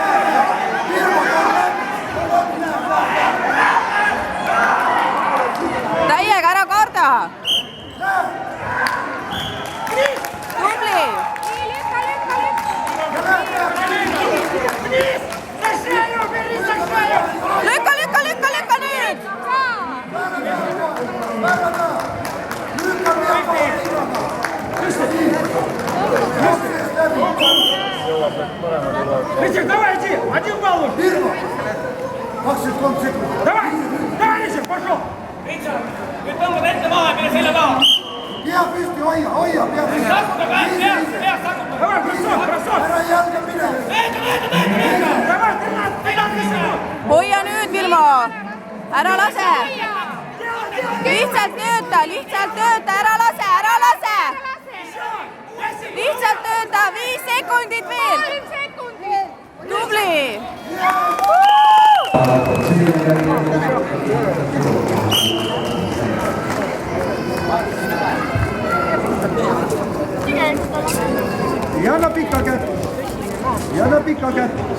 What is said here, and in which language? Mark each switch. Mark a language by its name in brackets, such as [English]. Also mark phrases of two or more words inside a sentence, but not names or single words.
[Estonian] Täiega ära karda. Tubli. Lükka nüüd. [Russian] Личик, давай иди! Один балл! [Estonian] Virmo, 23 sekundit. [Russian] Давай! Личик, пошел! Личик, [Estonian] nüüd tõmbad ette maha, mine selle taha! Pea püsti, hoia, pea püsti. Sakuta käes, sakuta! [Russian] Давай, бросок! [Estonian] Ära jalga mine. [Russian] Давай, ты! [Estonian] Hoia nüüd, Virmo. Ära lase. Lihtsalt tööta, ära lase. Lihtsalt tööta, 5 sekundit veel. Tubli. Ja anna pikka kätt.